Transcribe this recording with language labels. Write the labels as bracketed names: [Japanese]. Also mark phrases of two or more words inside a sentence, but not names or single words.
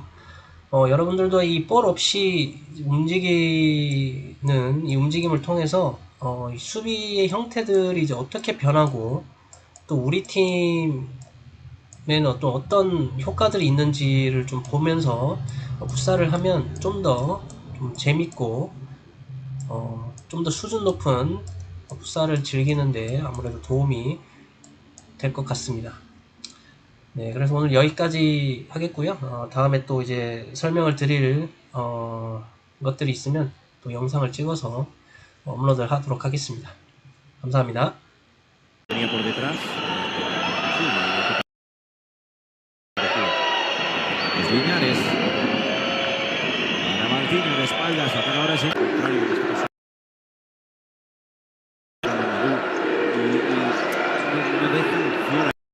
[Korean] 여러분들도 이 볼 없이 움직이는 이 움직임을 통해서 이 수비의 형태들이 이제 어떻게 변하고 또 우리 팀에는 어떤 효과들이 있는지를 좀 보면서 풋살을 하면 좀 더 좀 재밌고 좀 더 수준 높은 풋살을 즐기는데 아무래도 도움이 될 것 같습니다. 네, 그래서 오늘 여기까지 하겠고요. 다음에 또 이제 설명을 드릴 것들이 있으면 또 영상을 찍어서 업로드를 하도록 하겠습니다. 감사합니다. [Spanish] Venía por detrás. Sí, es Viñares. Para Martiño de espaldas. Ataca ahora sí. Contrario, en este caso. No dejan fuera.